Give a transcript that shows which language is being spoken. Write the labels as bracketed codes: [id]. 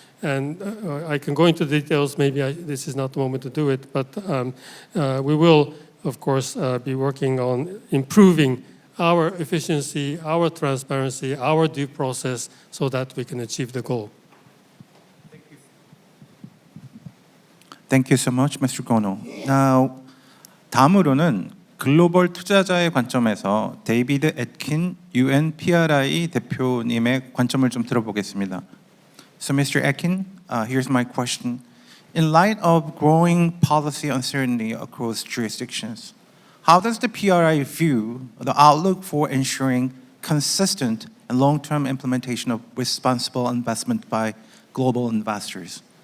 [en] And I can go into details, maybe this is not the moment to do it, but we will, of course, be working on improving our efficiency, our transparency, our due process, so that we can achieve the goal. Thank you so much, Mr. Kono. Now, [ko] 다음으로는 글로벌 투자자의 관점에서 데이비드 애킨 UN PRI 대표님의 관점을 좀 들어보겠습니다. [en] So, Mr. Atkin, here's my question. In light of growing policy uncertainty across jurisdictions, how does the PRI view the outlook for ensuring consistent and long-term implementation of responsible investment by global investors?